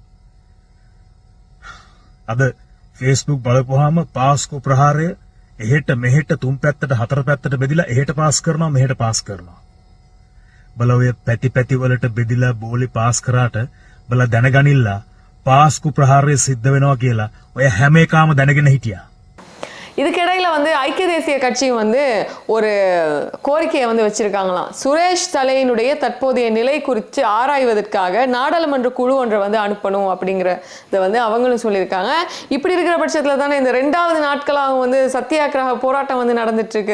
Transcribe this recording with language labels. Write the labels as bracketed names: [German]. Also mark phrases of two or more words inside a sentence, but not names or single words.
[Sinhala] අද Facebook බලපුවාම පාස්කු ප්‍රහාරය එහෙට මෙහෙට තුන් පැත්තට හතර පැත්තට බෙදිලා එහෙට පාස් කරනවා මෙහෙට පාස් කරනවා. බල ඔය පැති වලට බෙදිලා බෝලි පාස් කරාට බල දැනගනිල්ලා පාස්කු பிரஹாரය සිද්ධ වෙනවා කියලා ඔය හැම එකම දැනගෙන හිටියා. [Tamil] இதுக்கிடையில வந்து ஐக்கிய தேசிய கட்சியும் வந்து ஒரு கோரிக்கையை வந்து வச்சிருக்காங்களாம். சுரேஷ் தலையினுடைய தற்போதைய நிலை குறித்து ஆராய்வதற்காக நாடாளுமன்ற குழு ஒன்றை வந்து அனுப்பணும் அப்படிங்கிறத வந்து அவங்களும் சொல்லியிருக்காங்க. இப்படி இருக்கிற பட்சத்தில் தானே இந்த 2வது நாட்களாக வந்து சத்தியாகிரக போராட்டம் வந்து நடந்துட்டு இருக்கு.